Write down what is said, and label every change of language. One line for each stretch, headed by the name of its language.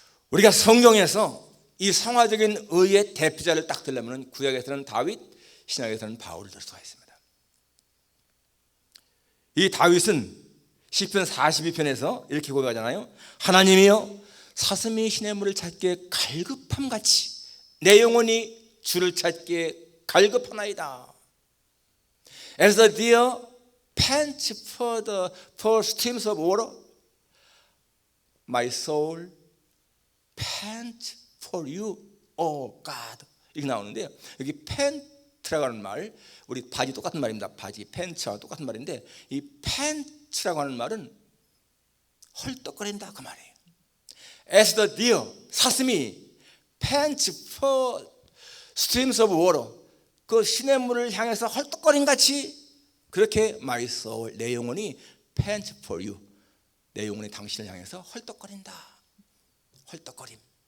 Korean: 우리가 성경에서 이 성화적인 의의 대표자를 딱 들려면 구약에서는 다윗, 신약에서는 바울을 들 수가 있습니다. 이 다윗은 시편 42편에서 이렇게 고백하잖아요. 하나님이여 사슴이 시냇물을 찾기에 갈급함같이 내 영혼이 주를 찾기에 갈급하나이다.
English: As the deer pants for streams of water, my soul pants for you, O God.
Korean: 이렇게 나오는데요. 여기 팬트라고 하는 말, 우리 바지 똑같은 말입니다. 바지, 팬츠와 똑같은 말인데, 이 팬츠라고 하는 말은 헐떡거린다 그 말이에요.
English: As the deer,
Korean: 사슴이
English: pants for streams of water,
Korean: 그 시냇물을 향해서 헐떡거림 같이 그렇게
English: my soul,
Korean: 내 영혼이
English: pants for you,
Korean: 내 영혼이 당신을 향해서 헐떡거린다. 헐떡거림.